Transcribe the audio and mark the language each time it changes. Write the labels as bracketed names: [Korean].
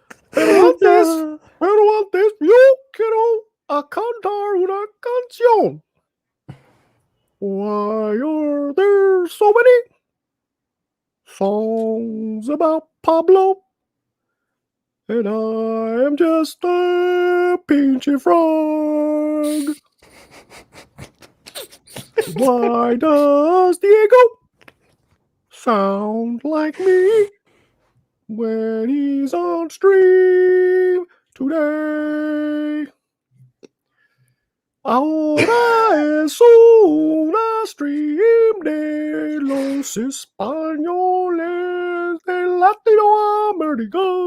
[Spanish] Pero antes, yo quiero cantar una canción. [English] Why are there so many songs about Pablo? And I am just a pinchy frog. Why does Diego sound like me when he's on stream today? [Spanish] Ahora es una stream de los españoles de Latinoamérica.